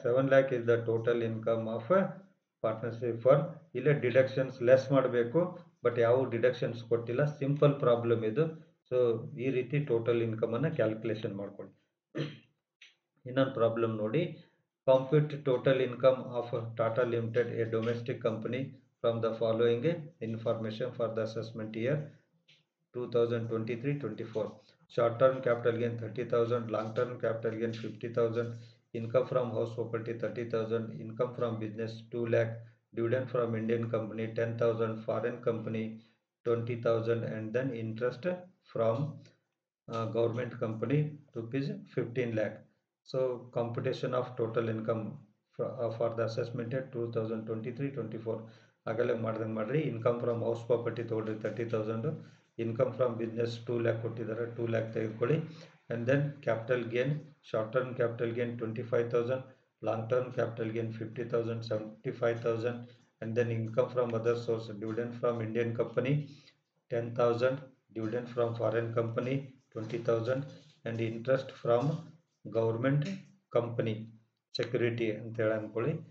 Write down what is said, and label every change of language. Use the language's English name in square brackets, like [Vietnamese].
[English] 7 lakh is the total income of partnership firm. [Kannada] ಇಲ್ಲೇ deductions less ಮಾಡಬೇಕು, but ಯಾವ deductions ಕೊಟ್ಟಿಲ್ಲ. ಸಿಂಪಲ್ ಪ್ರಾಬ್ಲಮ್ ಇದು. ಸೊ ಈ ರೀತಿ ಟೋಟಲ್ ಇನ್ಕಮನ್ನು ಕ್ಯಾಲ್ಕುಲೇಷನ್ ಮಾಡ್ಕೊಳ್ಳಿ. ಇನ್ನೊಂದು ಪ್ರಾಬ್ಲಮ್ ನೋಡಿ. [English] Compute total income of Tata Limited, a domestic company, from the following information for the assessment year 2023-24. Short term capital gain 30,000, long term capital gain 50,000, income from house property 30,000, income from business 2 lakh, dividend from Indian company 10,000, foreign company 20,000, and then interest from government company rupees 15 lakh. So computation of total income for the assessment year 2023-24 [Kannada] ಆಗಲೇ ಮಾಡ್ದಂಗೆ ಮಾಡ್ರಿ. Income from house property ತೊಗೊಳ್ರಿ 30,000, income from business 2 lac ಕೊಟ್ಟಿದ್ದಾರೆ, 2 lac ತೆಗೆದುಕೊಳ್ಳಿ. [English] and then capital gain, short term capital gain 25,000, long term capital gain 50,000, 75,000, and then income from other source, dividend from Indian company 10,000, dividend from foreign company 20,000, and interest from government company security [Kannada] ಅಂತ ಹೇಳಿ ಅನ್ಕೊಳ್ಳಿ.